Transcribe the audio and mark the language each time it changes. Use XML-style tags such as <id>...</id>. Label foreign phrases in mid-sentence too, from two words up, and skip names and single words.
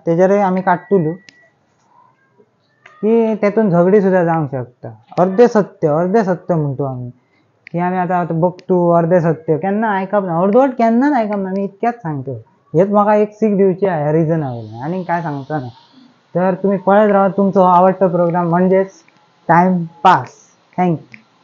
<kok>तेजेरूय आमी काडटलो की तेतून झगडी सुद्धा जावंक शकता. अर्धे सत्य म्हणतो आमी की आमी आतां बघतो अर्धे सत्य केन्ना आयकप ना. अर्दवट केन्नाच आयकप ना. मी इतक्याच सांगतो. हेच म्हाका एक सीख दिवची आहे ह्या रिजना वयल्यान आनी काय सांगता ना. तर तुम्ही पळत राहा तुमचो आवडतो प्रोग्राम म्हणजेच</kok> <en>time pass.</en> <kok>थँक्यू.</kok>